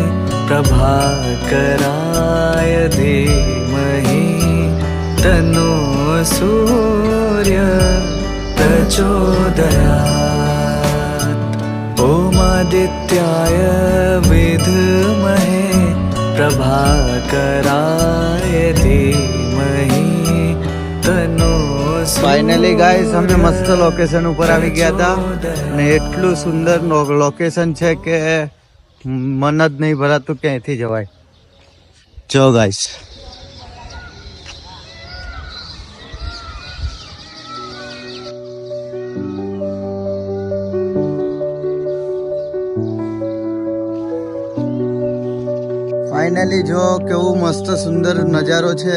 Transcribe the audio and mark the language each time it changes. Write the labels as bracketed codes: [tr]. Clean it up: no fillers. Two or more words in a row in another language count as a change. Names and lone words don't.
[sa] प्रभाकराय धीमहि तन्नो सूर्य प्रचोदयात्. ॐ आदित्याय विद्महे प्रभाकराय धीमहि तन्नो. [en] finally guys, [gu] અમે મસ્ત લોકેશન ઉપર આવી ગયા હતા અને એટલું સુંદર લોકેશન છે કે મન જ નહીં ભરાતું ક્યાંયથી જવાય. જો [en] guys, finally [gu] જો કેવું મસ્ત સુંદર નજારો છે.